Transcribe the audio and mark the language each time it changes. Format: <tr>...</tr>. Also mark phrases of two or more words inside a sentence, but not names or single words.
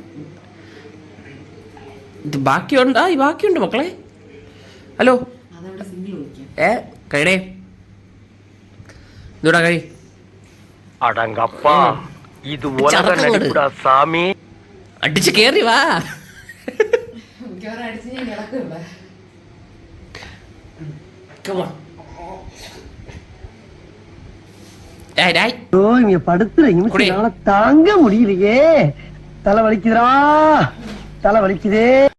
<ml>ഇത് ബാക്കിയുണ്ട് മക്കളെ. ഹലോ കഴിടേ ഇതൂടാ കഴി. അടങ്കപ്പാ ഇത് സാമി അടിച്ച് കേറി വാ.</ml> <ta>படுத்துற நிமிஷம் தாங்க முடியலையே. தலை வலிக்குதா, தலை வலிக்குதே.</ta>